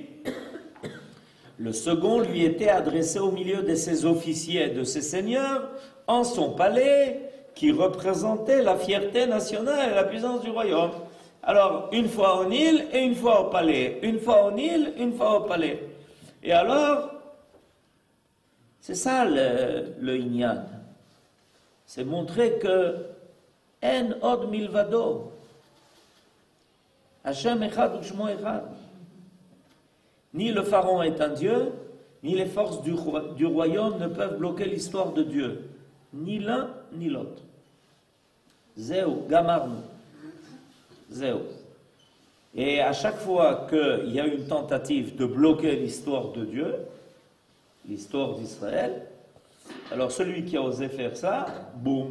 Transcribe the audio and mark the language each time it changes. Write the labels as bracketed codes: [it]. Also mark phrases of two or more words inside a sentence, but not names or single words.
[fr] Le second lui était adressé au milieu de ses officiers et de ses seigneurs, en son palais, qui représentait la fierté nationale et la puissance du royaume. Alors, une fois au Nil et une fois au palais. Une fois au Nil, une fois au palais. Et alors, c'est ça le Inyan. C'est montrer que [he] אין עוד מלבדו. השם אחד ושמו אחד. [fr] Ni le pharaon est un dieu, ni les forces du royaume ne peuvent bloquer l'histoire de Dieu. Ni l'un, ni l'autre. [he] זהו, גמרנו. [fr] Zéo. Et à chaque fois qu'il y a une tentative de bloquer l'histoire de Dieu, l'histoire d'Israël, alors celui qui a osé faire ça, boum.